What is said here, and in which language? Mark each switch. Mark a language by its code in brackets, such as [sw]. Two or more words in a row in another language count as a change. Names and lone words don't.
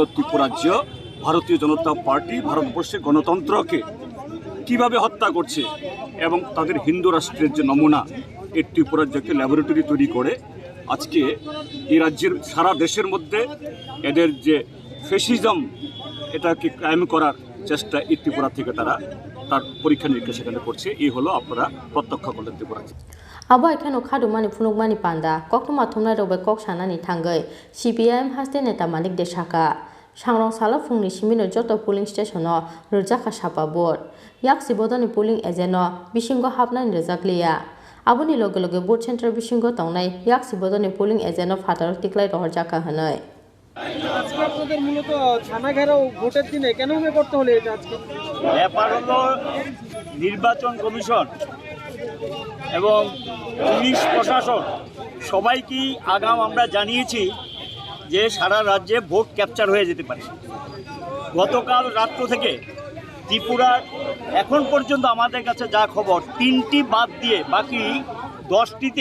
[bn] ত্রিপুরাজ্য ভারতীয় জনতা পার্টি ভারতবর্ষের গণতন্ত্রকে কিভাবে হত্যা করছে এবং তাদের হিন্দু রাষ্ট্রের যে নমুনা এই ত্রিপুরাজ্যকে ল্যাবরেটরি তৈরি করে আজকে এই রাজ্যের সারা দেশের মধ্যে এদের যে ফ্যাসিজম এটাকে কায়েম করার চেষ্টা এই ত্রিপুরা থেকে তারা তার পরীক্ষা নিরীক্ষা সেখানে করছে এই হলো আপনারা প্রত্যক্ষ করলেন ত্রিপুরাজ্য [trp] abo ekhano khadumani phunukmani panda koktuma thumnai robai kok sanani thangai CPM haste neta manik de shaka sangrong sala phungni simino joto [en] polling station [trp] no rujaka sapa board yaksi bodoni [en] polling agent [trp] no bisingo hapnani rejakliya aboni loge loge [en] board center [trp] bisingo tongnai yaksi bodoni [en] polling agent [trp] no fatar tiklai rohorjaka hanai [bn] আজকে আপনাদের মূলত থানা ঘেরাও ভোটের দিনে কেন করতে হলো এটা আজকে ব্যাপার হলো নির্বাচন কমিশন এবং পুলিশ প্রশাসন সবাইকে আগাম আমরা জানিয়েছি যে সারা রাজ্যে ভোট ক্যাপচার হয়ে যেতে পারে গতকাল রাত্র থেকে ত্রিপুরার এখন পর্যন্ত আমাদের কাছে যা খবর 3টি বাদ দিয়ে বাকি 10টিতে